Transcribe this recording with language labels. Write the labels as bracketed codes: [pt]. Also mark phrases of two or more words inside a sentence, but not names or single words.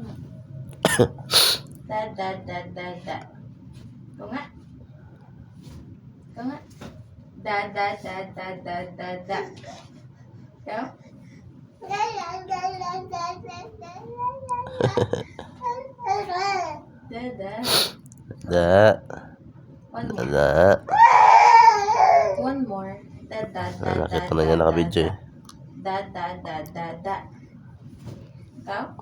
[tl] Da. Ito nga. Da. Ikaw? Da. [en] One more. Da. One more. Da. [tl] Nakita na niya naka-video eh. Da. Ikaw?